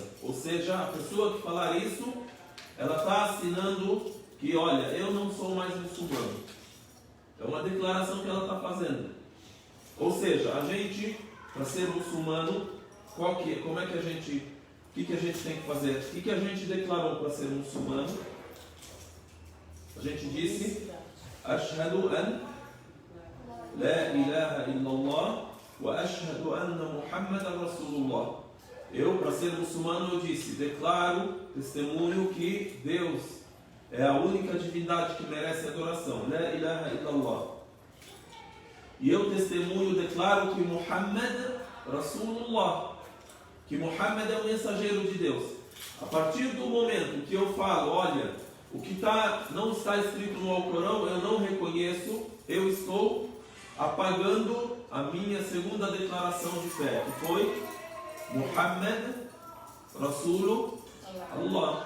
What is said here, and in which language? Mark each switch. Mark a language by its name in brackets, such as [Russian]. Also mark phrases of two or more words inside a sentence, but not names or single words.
[Portuguese] Ou seja, a pessoa que falar isso, ela está assinando que, olha, eu não sou mais muçulmano. É uma declaração que ela está fazendo. Ou seja, a gente, para ser muçulmano, como é que a gente, o que a gente tem que fazer? O que a gente declarou para ser muçulmano? A gente disse: [Arabic] أشهد أن لا إله إلا الله وأشهد أن محمدا رسول الله. [Portuguese] Eu, para ser muçulmano, eu disse, declaro, testemunho que Deus é a única divindade que merece adoração. [Arabic] لا إله إلا الله. [Portuguese] E eu testemunho, declaro que [Arabic] محمد رسول الله, [Portuguese] que Muhammad é o mensageiro de Deus. A partir do momento que eu falo, olha, o que não está escrito no Alcorão, eu não reconheço, eu estou apagando a minha segunda declaração de fé, que foi [Arabic] محمد رسول الله.